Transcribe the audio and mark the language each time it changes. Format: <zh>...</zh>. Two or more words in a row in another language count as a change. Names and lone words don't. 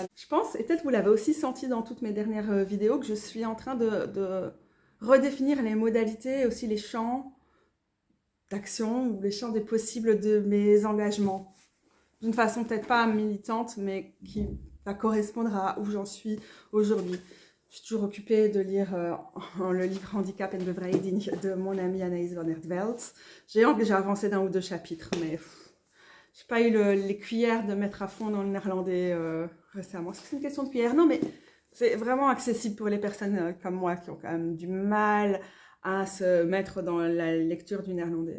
<fr>Je pense, et peut-être vous l'avez aussi senti dans toutes mes dernières vidéos, que je suis en train de redéfinir les modalités et aussi les champs d'action ou les champs des possibles de mes engagements. D'une façon peut-être pas militante, mais qui va correspondre à où j'en suis aujourd'hui. Je suis toujours occupée de lire le livre Handicap en Bevrijding de mon amie Anaïs van der Veld. J'ai avancé d'un ou deux chapitres, mais j'ai pas eu les cuillères de mettre à fond dans le néerlandais récemment. Est-ce que c'est une question de cuillère? Non, mais c'est vraiment accessible pour les personnes comme moi qui ont quand même du mal à se mettre dans la lecture du néerlandais.</fr>